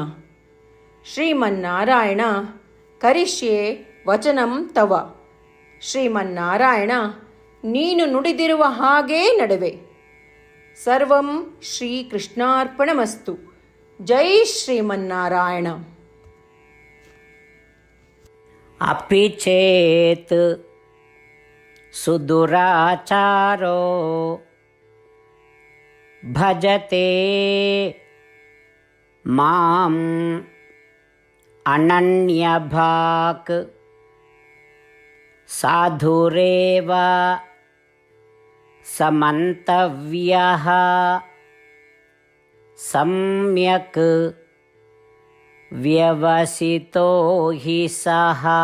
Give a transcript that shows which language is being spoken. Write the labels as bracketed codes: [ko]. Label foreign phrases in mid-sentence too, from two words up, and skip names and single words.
[sa] ಶ್ರೀಮನ್ನಾರಾಯಣ, ಕರಿಷ್ಯೆ ವಚನಂ ತವ. [kn] ಶ್ರೀಮನ್ನಾರಾಯಣ, ನೀನು ನುಡಿದಿರುವ ಹಾಗೇ ನಡೆವೆ. [sa] ಸರ್ವಂ ಶ್ರೀಕೃಷ್ಣಾರ್ಪಣಮಸ್ತು. ಜೈ ಶ್ರೀಮನ್ನಾರಾಯಣ. अपि चेत् सुदुराचारो भजते माम् अनन्यभाक् साधुरेव समन्तव्यः सम्यक् व्यवसितो हि सः.